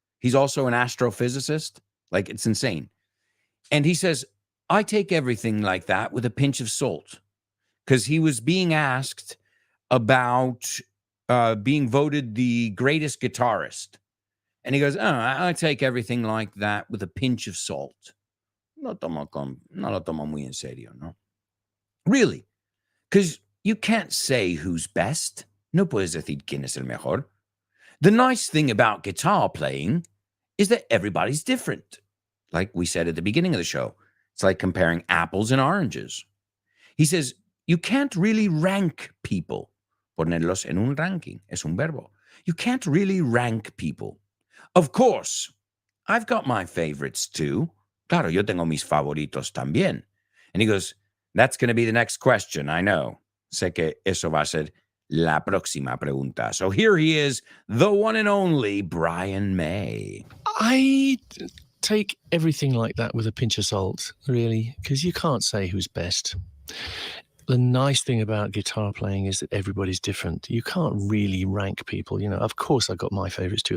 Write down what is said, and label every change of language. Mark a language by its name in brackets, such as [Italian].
[English] He's also an astrophysicist. Like, it's insane. And he says, I take everything like that with a pinch of salt. Because he was being asked about being voted the greatest guitarist. And he goes, I take everything like that with a pinch of salt. [Spanish] No lo tomo muy en serio, no? [English] Really? Because you can't say who's best. [Spanish] No puedes decir quién es el mejor. [English] The nice thing about guitar playing is that everybody's different. Like we said at the beginning of the show, it's like comparing apples and oranges. He says, you can't really rank people. [Spanish] Ponerlos en un ranking. Es un verbo. [English] You can't really rank people. Of course, I've got my favorites too. [Spanish] Claro, yo tengo mis favoritos también. [English] And he goes, that's going to be the next question, I know. [Spanish] Sé que eso va a ser la próxima pregunta. [English] So here he is, the one and only Brian May. I take everything like that with a pinch of salt, really, because you can't say who's best. The nice thing about guitar playing is that everybody's different. You can't really rank people. You know, of course, I got my favorites too.